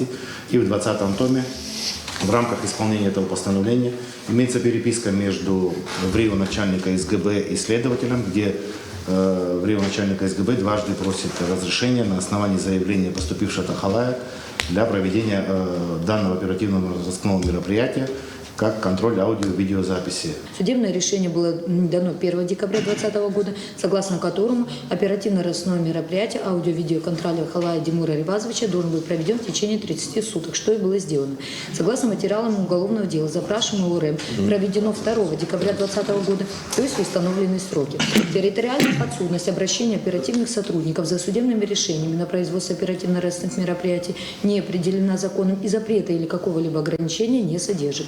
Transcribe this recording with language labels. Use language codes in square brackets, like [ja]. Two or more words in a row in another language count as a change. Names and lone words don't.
[ru] И в 20-м томе в рамках исполнения этого постановления имеется переписка между ВРИО начальника СГБ и следователем, где ВРИО начальника СГБ дважды просит разрешения на основании заявления, поступившего от Ахалая, для проведения данного оперативного розыскного мероприятия, как контроль аудио-видеозаписи. Судебное решение было дано 1 декабря 2020 года, согласно которому оперативно-розыскное мероприятие аудио-видеоконтроля Халая Димура Ревазовича должен был проведен в течение 30 суток, что и было сделано. Согласно материалам уголовного дела, запрашиваемого УРЭМ проведено 2 декабря 2020 года, то есть в установленные сроки. Территориальная подсудность обращения оперативных сотрудников за судебными решениями на производство оперативно-розыскных мероприятий не определена законом и запрета или какого-либо ограничения не содержит.